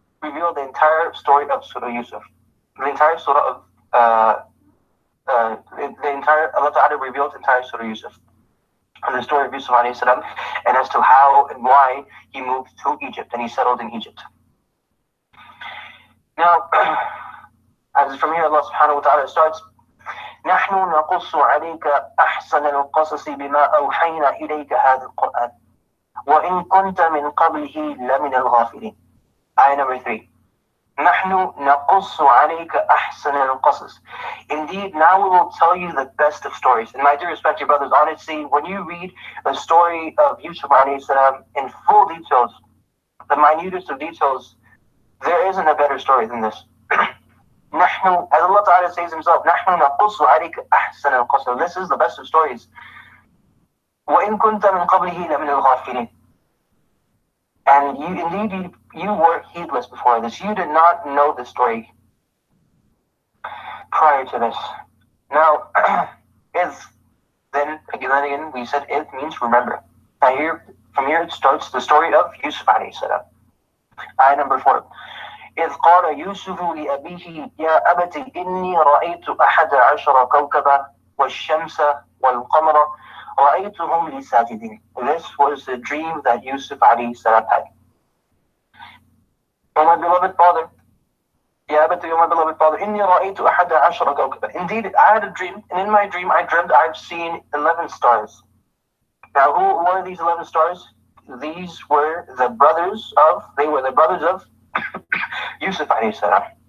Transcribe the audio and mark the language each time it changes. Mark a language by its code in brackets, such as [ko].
[en] Revealed the entire story of Surah Yusuf. The entire Surah of Allah Ta'ala revealed the entire Surah Yusuf, and the story of Yusuf alayhi salam, and as to how and why he moved to Egypt and he settled in Egypt. Now, as from here Allah subhanahu wa ta'ala starts, [ar] نحن نقص عليك أحسن القصص بما أوحينا إليك هذا القرآن وإن كنت من قبله لمن الغافلين. [en] Ayah number 3. [ar] نحن نقص عليك أحسن القصص. [en] Indeed, now we will tell you the best of stories. And my dear respected brothers, honestly, when you read the story of Yusuf alayhi salam in full details, the minutest of details, there isn't a better story than this. [ar] نحن, [en] as Allah Ta'ala says himself, [ar] نحن نقص عليك أحسن القصص. [en] This is the best of stories. [ar] وإن كنت من قبله لمن الغافلين. [en] And you were heedless before this. You did not know the story prior to this. Now, is then again we said it means remember. Now from here it starts the story of Yusuf alayhi salam. Ayah number 4. [ar] إذ قال يوسف لأبيه يا أبت إني رأيت 11 كوكبا والشمس والقمر رأيتهم لي ساجدين. [en] This was the dream that Yusuf alayhi salam had. O my beloved father, [ar] يا أبت, [en] O my beloved father, [ar] إني رأيت 11 كوكبا. [en] Indeed, I had a dream, and in my dream I dreamt I've seen 11 stars. Now, who were these 11 stars? These were the brothers of Yusuf alayhi salam.